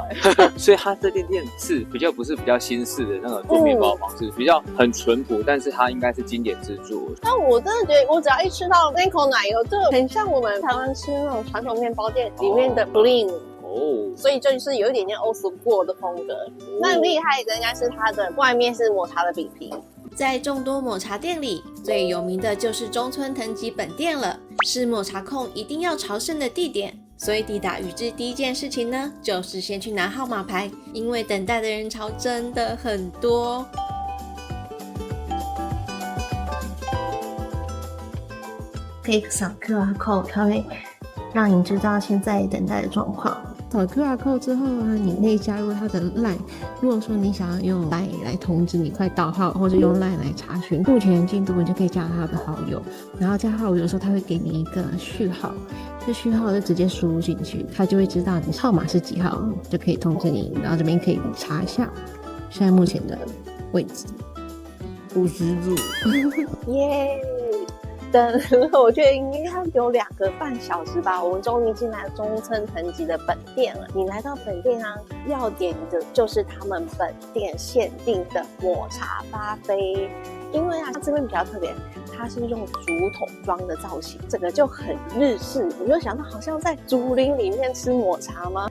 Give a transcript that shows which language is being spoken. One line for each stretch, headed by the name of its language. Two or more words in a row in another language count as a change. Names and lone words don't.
Chinese: 所以它這間店是不是比較新式的那個做麵包的方式，比較很淳樸，但但是它應該是經典之作。但我真的覺得，我只要一吃到那口奶油，就很像我們台灣吃那種傳統麵包店裡面的 Blin。所以就是有一點點
English: old school
Chinese: 的風格。那厲害的應該是它的外面是抹茶的餅皮。在众多抹茶店裡，最有名的就是中村藤吉本店了，是抹茶控一定要朝聖的地點。所以抵達宇治第一件事情呢，就是先去拿號碼牌，因為等待的人潮真的很多。可以掃
English: QR code，
Chinese: 它會讓你知道現在等待的狀況。掃
English: QR code
Chinese: 之後呢，你可以加入他的 LINE。如果說你想要用 LINE 来通知你快到號，或者用 LINE 来查詢目前的進度，你就可以加他的好友。然後加好友的时候，他會給你一個序號，這序號就直接輸入進去，他就會知道你號碼是幾號，就可以通知你。然後這邊可以查一下現在目前的位置，50組。耶！等了，我覺得應該有2個半小時吧。我們終於進來中村藤吉的本店了。你來到本店啊，要點的就是他們本店限定的抹茶巴菲。因為啊，它這邊比較特別，它是用竹筒裝的造型，整個就很日式。我就想到好像在竹林裡面吃抹茶嗎？